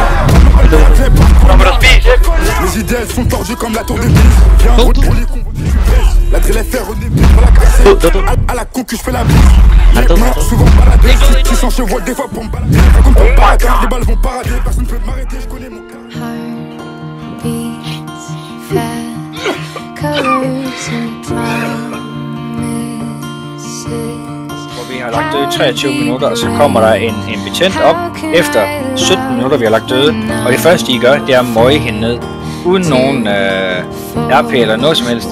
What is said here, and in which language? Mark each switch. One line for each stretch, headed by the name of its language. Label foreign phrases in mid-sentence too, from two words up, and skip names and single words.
French: Elle m'appelle Bradley, parcours là. Les idées elles sont tordues comme la tour de Pise. Viens, pour les cons, tu baisses. La drill est faire au début pour la casser. À la concu, je fais la bise. Les mains souvent baladées. 600 chevaux des fois pour me balader. Comme pour parader, les balles vont parader. Personne peut m'arrêter, je connais mon cas.
Danish: Hvor vi har lagt døde i 23 minutter, og så kommer der en betjent op efter 17 minutter, vi har lagt døde. Og det første, I gør, det er at møje hende ned. Uden nogen RP eller noget som helst.